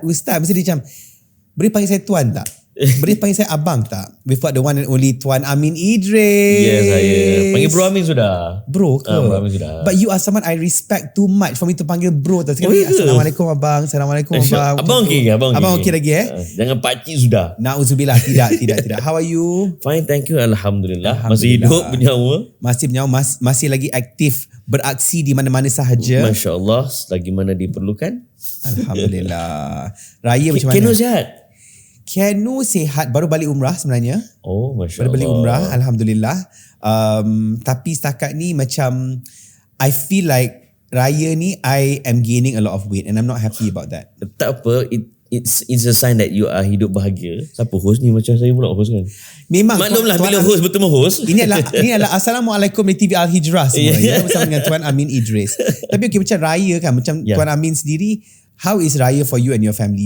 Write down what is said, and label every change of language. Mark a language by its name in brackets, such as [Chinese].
[Malay] Mesti dia macam, boleh panggil saya tuan tak? Boleh panggil saya abang tak? [English] We've got the one and only Tuan Amin Idris. [Malay] Yes, saya panggil Bro Amin sudah. Bro ke? Bro Amin sudah. [English] But you are someone I respect too much for me to [Malay] panggil [English] bro. [Malay] Assalamualaikum abang. Assalamualaikum abang. Abang okey ke? Abang okey lagi Jangan pakcik sudah. [English] Na'udzubillah. [Malay] Tidak. [English] How are you? Fine, thank you. [Malay] Alhamdulillah. Masih hidup, bernyawa. Masih bernyawa, masih lagi aktif beraksi di mana-mana sahaja. Masya Allah, selagi mana diperlukan. Alhamdulillah. Raya macam mana? Keno sihat? Keno sihat, baru balik umrah sebenarnya. Oh, Masya Allah. Baru balik umrah, Alhamdulillah. Tapi setakat ni macam [English] I feel like [Malay] raya ni [English] I am gaining a lot of weight and I'm not happy about that. [Malay] Tak apa, [English] it's a sign that you are [Malay] hidup bahagia. Siapa host ni? Macam saya pula host kan. Memang maklumlah bila host bertemu host. Ini adalah Assalamualaikum di TV Al-Hijrah semua. Ya, bersama dengan Tuan Amin Idris. Tapi okey, macam raya kan, macam Tuan Amin sendiri, [English] how is raya for you and your family?